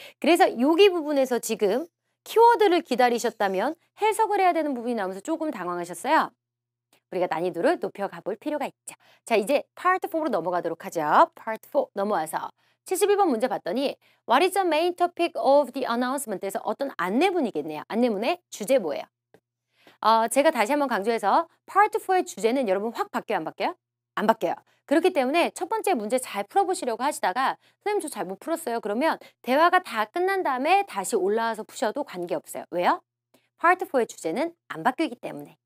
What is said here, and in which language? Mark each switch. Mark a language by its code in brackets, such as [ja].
[ko] 그래서 여기 부분에서 지금 키워드를 기다리셨다면 해석을 해야 되는 부분이 나오면서 조금 당황하셨어요. 우리가 난이도를 높여가 볼 필요가 있죠. 자, 이제 Part 4로 넘어가도록 하죠. Part 4 넘어와서 71번 문제 봤더니 [en] What is the main topic of the announcement [ko] 에서 어떤 안내문이겠네요. 안내문의 주제 뭐예요? 제가 다시 한번 강조해서 Part 4의 주제는 여러분 확 바뀌어요? 안 바뀌어요? 안 바뀌어요. 그렇기 때문에 첫 번째 문제 잘 풀어보시려고 하시다가 선생님 저 잘 못 풀었어요. 그러면 대화가 다 끝난 다음에 다시 올라와서 푸셔도 관계없어요. 왜요? Part 4의 주제는 안 바뀌기 때문에.